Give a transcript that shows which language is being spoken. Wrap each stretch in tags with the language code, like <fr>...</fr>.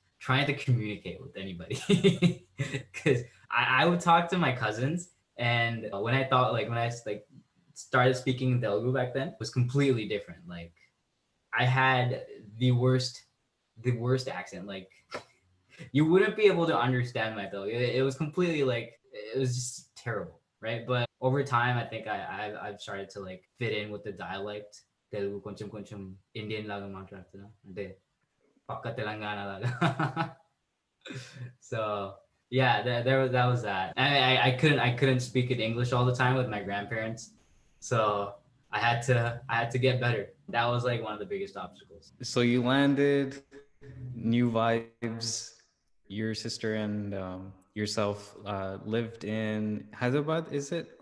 <en>trying to communicate with anybody. Because I would talk to my cousins, and when I thought like when I like started speaking Telugu back then, it was completely different. Like I had the worst accent. Like you wouldn't be able to understand my Telugu. It was completely like it was just terrible, right? But over time, I think I've started to like fit in with the dialect.</en> <te>Telugu కొంచెం కొంచెం Indian లాగా మాట్లాడుతున్నా అంటే పక్క తెలంగాణ లాగా.</te> <en>So yeah, that was that. I couldn't speak in English all the time with my grandparents, so I had to get better. That was like one of the biggest obstacles. So you landed, new vibes. Your sister and yourself lived in Hyderabad, is it?</en>